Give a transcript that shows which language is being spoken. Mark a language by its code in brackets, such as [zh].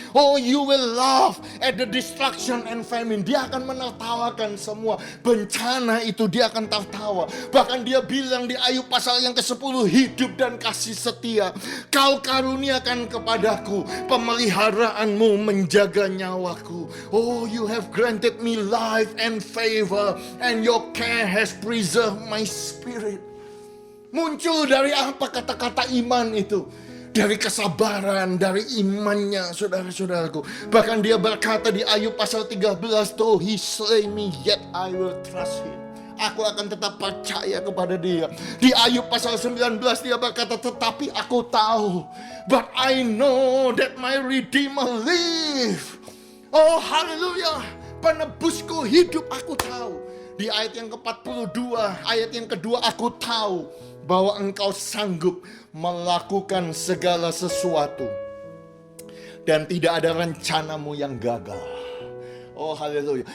[en] Oh, you will laugh at the destruction and famine. [id] Dia akan menertawakan semua bencana itu, dia akan tertawa. Bahkan dia bilang di Ayub pasal yang ke-10, hidup dan kasih setia kau karuniakan kepadaku, pemeliharaanmu menjaga nyawaku. [en] Oh, you have granted me life and favor, and your care has preserved my spirit. [id] Muncul dari apa kata-kata iman itu? Dari kesabaran, dari imannya, saudara-saudaraku. Bahkan dia berkata di Ayub pasal 13, [en] though he slay me, yet I will trust him. [id] Aku akan tetap percaya kepada dia. Di Ayub pasal 19 dia berkata, tetapi aku tahu, [en] but I know that my Redeemer live. [id] Oh haleluya, penebusku hidup, aku tahu. Di ayat yang ke-42, ayat yang kedua, aku tahu bahwa engkau sanggup melakukan segala sesuatu dan tidak ada rencanamu yang gagal. Oh haleluya.